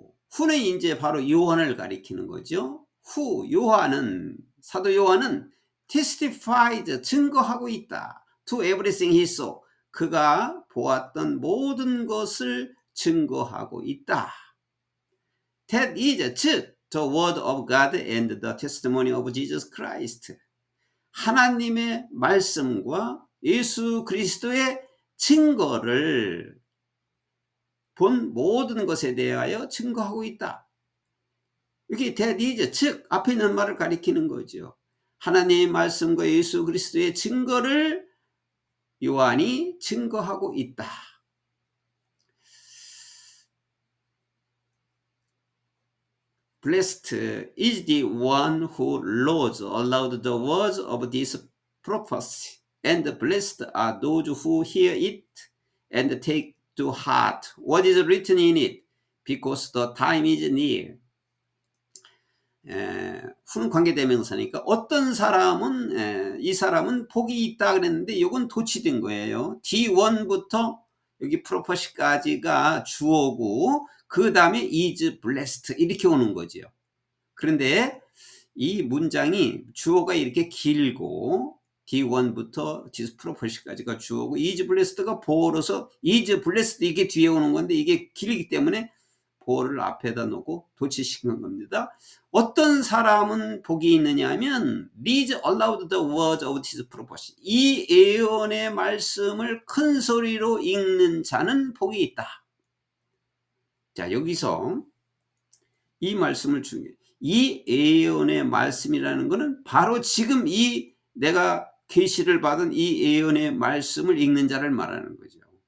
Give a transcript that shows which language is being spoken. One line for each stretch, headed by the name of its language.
Korean: 후는 이제 바로 요한을 가리키는 거죠. 요한은 사도 요한은 testified 증거하고 있다.
English: To everything he saw.
Korean: 그가 보았던 모든 것을 증거하고 있다.
English: That is 즉 the word of God and the testimony of Jesus Christ.
Korean: 하나님의 말씀과 예수 그리스도의 증거를 본 모든 것에 대하여 증거하고 있다. 여기 that is 즉 앞에 있는 말을 가리키는 거죠. 하나님의 말씀과 예수 그리스도의 증거를 요한이 증거하고 있다.
English: Blessed is the one who knows aloud the words of this prophecy, and blessed are those who hear it and take to heart what is written in it, because the time is near.
Korean: 후는 관계대명사니까 어떤 사람은 이 사람은 복이 있다 그랬는데 이건 도치된 거예요. D1부터 여기 프로퍼시까지가 주어고 그 다음에 is blessed 이렇게 오는 거죠. 그런데 이 문장이 주어가 이렇게 길고 D1부터 this 프로퍼시까지가 주어고 is blessed 가 보어로서 is blessed 이게 뒤에 오는 건데 이게 길기 때문에 보어를 앞에다 놓고 도치시킨 겁니다.
English: 어떤 사람은 복이 있느냐 하면 reads aloud the words of his prophecy.
Korean: 이 예언의 말씀을 큰 소리로 읽는 자는 복이 있다. 자, 여기서 이 말씀을 중요해. 이 예언의 말씀이라는 것은 바로 지금 이 내가 계시를 받은 이 예언의 말씀을 읽는 자를 말하는 거죠.